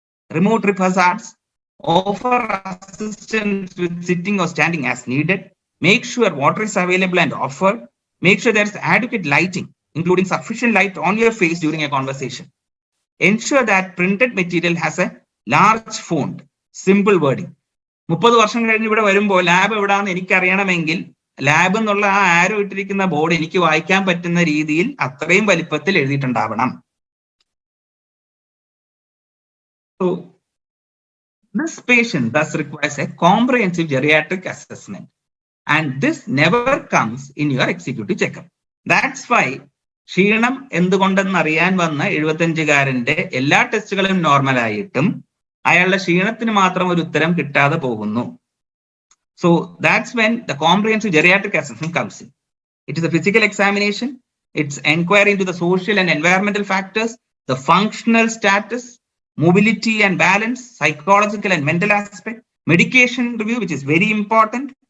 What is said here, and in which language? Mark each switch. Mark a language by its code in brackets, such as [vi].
[en] Remove trip hazards. Offer assistance with sitting or standing as needed. Make sure water is available and offered. Make sure there's adequate lighting, including sufficient light on your face during a conversation. Ensure that printed material has a large font, simple wording. [ml] 30 വർഷം കഴിഞ്ഞ് ഇവിടെ വരുമ്പോൾ lab എവിടാന്ന് എനിക്കറിയണമെങ്കിൽ lab എന്നുള്ള ആ ആരോ ഇട്ടിരിക്കുന്ന board എനിക്ക് വായിക്കാൻ പറ്റുന്ന രീതിയിൽ അത്രയും വലിപ്പത്തിൽ എഴുതിയിട്ടുണ്ടാവണം. [en] So this patient thus requires a comprehensive geriatric assessment, and this never comes in your executive checkup. That's why [ml] ക്ഷീണം എന്തുകൊണ്ടെന്ന് അറിയാൻ വന്ന 75-കാരന്റെ എല്ലാ ടെസ്റ്റുകളും നോർമലായിട്ടും അയാളുടെ ക്ഷീണത്തിന് മാത്രം ഒരു ഉത്തരം കിട്ടാതെ പോകുന്നു. [en] So that's when the comprehensive geriatric assessment comes in. It is a physical examination. It's inquiry into the social and environmental factors, the functional status, mobility and balance, psychological and mental aspect, medication review, which is very important.